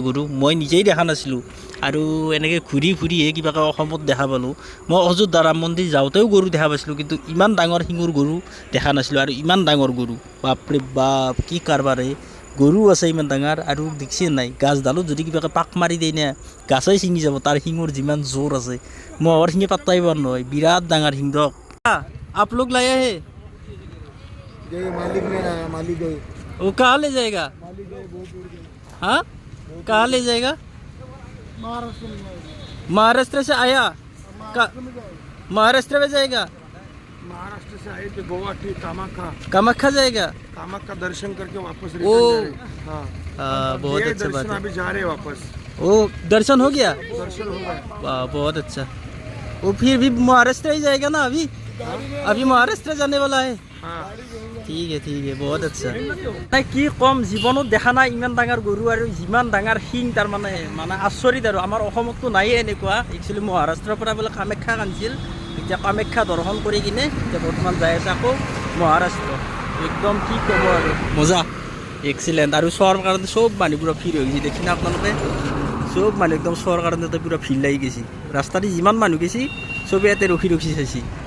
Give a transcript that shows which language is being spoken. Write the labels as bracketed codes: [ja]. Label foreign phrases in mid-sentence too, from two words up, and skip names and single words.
[as] গৰু মই নিজেই দেখা নাছিলোঁ আৰু এনেকৈ ঘূৰি ফুৰিহে কিবাকৈ অসমত দেখা পালোঁ মই অযোধ্যা ৰাম মন্দিৰ যাওঁতেও গৰু দেখা পাইছিলোঁ কিন্তু ইমান ডাঙৰ শিঙৰ গৰু দেখা নাছিলোঁ আৰু ইমান ডাঙৰ গৰু বাপৰে বাপ কি কাৰবাৰে গৰু আছে ইমান ডাঙৰ আৰু দেখছি নাই গাছডালত যদি কিবাকৈ পাক মাৰি দিয়ে না গাছেই ছিঙি যাব তাৰ শিঙৰ যিমান জোৰ আছে মহৰ শিঙে পাত্তাই পোৱা নহয় বিৰাট ডাঙৰ শিং দক [hi] आप लोग लाए हैं मालिक मेरा मालिक गए वो कहाँ ले जाएगा हाँ कहाँ ले जाएगा महाराष्ट्र से आया महाराष्ट्र में जाएगा महाराष्ट्र से आए थे गुवाहाटी कामाख्या जाएगा कामाख्या दर्शन करके वापस ओ हाँ बहुत अच्छा बात है अभी जा रहे हैं वापस ओ दर्शन हो गया दर्शन हो गए वाह बहुत अच्छा वो फिर भी महाराष्ट्र ही जाएगा ना अभी महाराष्ट्र जाने वाला है हाँ [as] ঠিক [hi] बहुत अच्छा [as] নাই কি কম জীৱনত দেখা নাই ইমান ডাঙৰ গৰু আৰু যিমান ডাঙৰ শিং তাৰমানে মানে আচৰিত আৰু আমাৰ অসমততো নাইয়ে এনেকুৱা একচুৱেলি মহাৰাষ্ট্ৰৰ পৰা বোলে কামাখ্যা আনিছিল এতিয়া কামাখ্যা দৰ্শন কৰি কিনে এতিয়া বৰ্তমান যাই আছে আকৌ মহাৰাষ্ট্ৰ একদম কি ক'ব আৰু মজা এক্সিলেণ্ট আৰু চোৱাৰ কাৰণে চব মানুহ পুৰা ভিৰ হৈ গৈছে দেখি না আপোনালোকে চব মানুহ একদম চোৱাৰ কাৰণে পুৰা ভিৰ লাগি গৈছে ৰাস্তাদি যিমান মানুহ গৈছে চবে ইয়াতে ৰখি চাইছে